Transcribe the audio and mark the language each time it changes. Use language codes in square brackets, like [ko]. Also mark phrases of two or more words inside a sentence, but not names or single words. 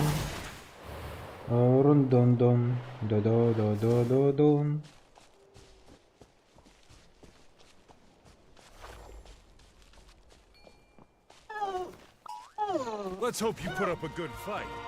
[en] Oh, run dun dun, da da da da da dun. Let's hope you put up a good fight.